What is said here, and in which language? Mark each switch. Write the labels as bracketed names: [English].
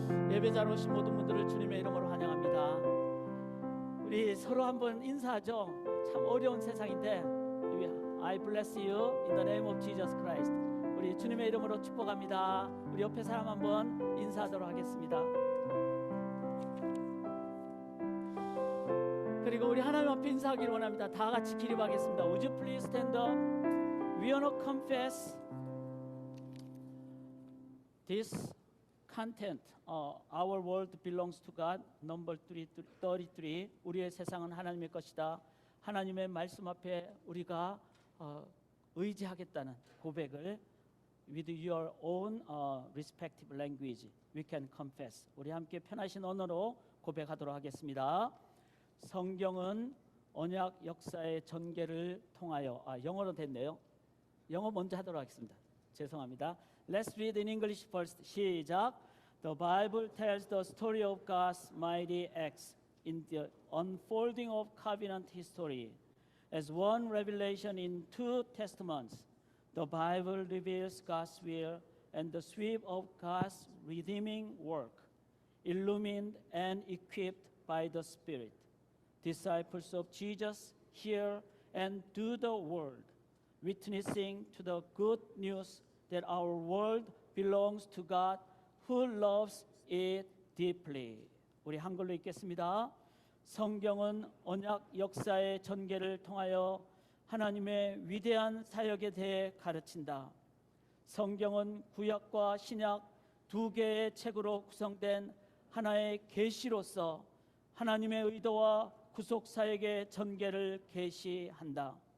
[Korean] 예배자로 오신 모든 분들을 주님의 이름으로 환영합니다. 우리 서로 한번 인사하죠. 참 어려운 세상인데 [English] I bless you in the name of Jesus Christ. [Korean] 우리 주님의 이름으로 축복합니다. 우리 옆에 사람 한번 인사하도록 하겠습니다. 그리고 우리 하나님 앞에 인사하기를 원합니다. 다 같이 기립하겠습니다. [English] Would you please stand up? We want to confess this content. Our world belongs to God. Number 33. [Korean] 우리의 세상은 하나님의 것이다. 하나님의 말씀 앞에 우리가 의지하겠다는 고백을 [English] with your own respective language we can confess. [Korean] 우리 함께 편하신 언어로 고백하도록 하겠습니다. 성경은 언약 역사의 전개를 통하여 영어로 됐네요. 영어 먼저 하도록 하겠습니다. 죄송합니다. [English] Let's read in English first. [Korean] 시작. [English] The Bible tells the story of God's mighty acts in the unfolding of covenant history. As one revelation in two testaments, the Bible reveals God's will and the sweep of God's redeeming work, illumined and equipped by the Spirit. Disciples of Jesus hear and do the word, witnessing to the good news that our world belongs to God who loves it deeply. [Korean] 우리 한글로 읽겠습니다. 성경은 언약 역사의 전개를 통하여 하나님의 위대한 사역에 대해 가르친다. 성경은 구약과 신약 두 개의 책으로 구성된 하나의 계시로서 하나님의 의도와 구속 사역의 전개를 계시한다.